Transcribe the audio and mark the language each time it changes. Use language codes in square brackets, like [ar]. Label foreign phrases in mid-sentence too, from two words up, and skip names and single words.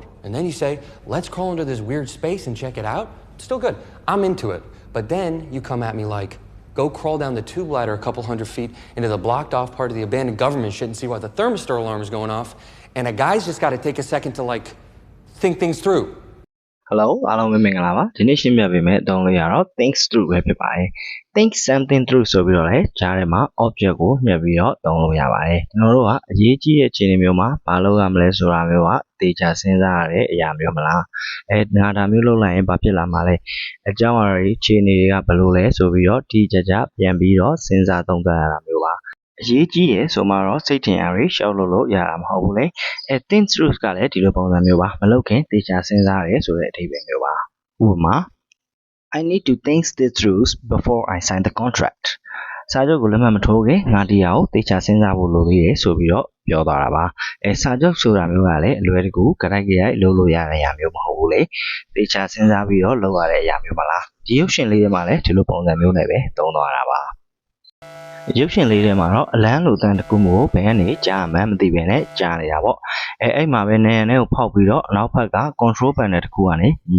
[en] And then you say, let's crawl into this weird space and check it out. Still good. I'm into it. But then you come at me like, go crawl down the tube ladder a couple hundred feet into the blocked off part of the abandoned government shit and see why the thermistor alarm is going off. And a guy's just gotta take a second to like, think things through. [my] Hello အားလုံးပဲမင်္ဂလာပါဒီနေ့ရှင်းပြပေးမယ့်အသုံးလေးကတော့ [en] thinks through [my] ပဲဖြစ်ပါတယ် [en] think something through [my] ဆိုပြီးတော့လည်းကြားထဲမှာ object ကိုညှပ်ပြီး တော့သုံးလို့ရပါတယ်ကျွန်တော်တို့ကအရေးကြီးတဲ့အခြေအနေမျိုးမှာဘာလုပ်ရမလဲဆိုတာမျိုးကသေချာစဉ်းစားရတဲ့အရာမျိုးမလားဒါမျိုးလုပ်လိုက်ရင်ဘာဖြစ်လာမှာလဲအကြောင်းအရာတွေအခြေအနေတွေကဘယ်လိုလဲဆိုပြီးတော့ဒီကြကြပြန်ပြီးတော့စဉ်းစားသုံးသပ်ရတာမျိုးပါအရေးကြီးတယ်ဆိုမှတော့စိတ်ထင်အားတွေရှောက်လို့ရတာမဟုတ်ဘူးလေ [en] think through [my] ကလည်းဒီလိုပုံစံမျိုးပါမလုပ်ခင်သေချာစဉ်းစားရဲဆိုတဲ့အဓိပ္ပာယ်မျိုးပါဥပမာ [en] I need to think this through before I sign the contract [my] စာချုပ်ကိုလက်မှတ်မထိုးခင်ငါဒီအောင်သေချာစဉ်းစားဖို့လိုသေးတယ်ဆိုပြီးတော့ပြောသွားတာပါစာချုပ်ဆိုတာမျိုးကလည်းအလွယ်တကူကြိုက်ကြိုက်လုပ်လို့ရတဲ့အရာမျိုးမဟုတ်ဘူးလေသေချာစဉ်းစားပြီးတော့လုပ်ရတဲ့အရာမျိုးမလားဒီရုပ်ရှင်လေးထဲ မှာလည်းဒီလိုပုံစံမျိုးနဲ့ပဲသုံးသွားတာပါရုပ်ရှင်လေးထဲမှာတော့အလန်းလိုတန်တကူမျိုးဘယ်ကနေကြားမှန်းမသိဘဲနဲ့ကြားနေတာပေါ့အဲ့မှာပဲနေရနဲ့ကိုဖောက်ပြီးတော့နောက်ဘက်က [en] control panel [my] တကူကနေညီ